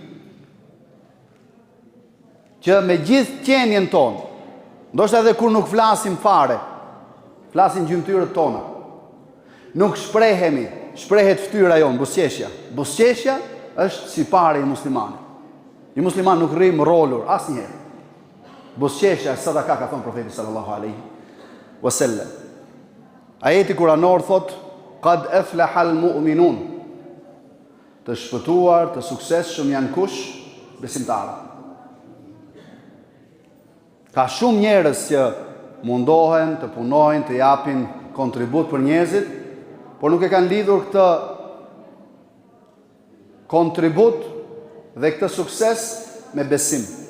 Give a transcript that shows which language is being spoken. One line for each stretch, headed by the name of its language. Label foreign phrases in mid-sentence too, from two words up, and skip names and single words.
Albanian: Që me gjithë qenjen tonë, ndoshta edhe kur nuk flasim fare, flasin gjymtyrët tona, nuk shprehemi, shprehet fytyra jonë, buzëqeshja. Buzëqeshja është sipari i muslimanit. Një musliman nuk rri rolur asnjëherë. Buzëqeshja është sadaka, ka thënë profeti
Arabic: صلى الله عليه وسلم.
Albanian: Ajeti kuranor thot:
Arabic: "قد أفلح المؤمنون."
Albanian: Të shpëtuar, të suksesshëm janë kush? Besimtarët. Ka shumë njerëz që mundohen të punojnë, të japin kontribut për njerëzit, por nuk e kanë lidhur këtë kontribut dhe këtë sukses me besim.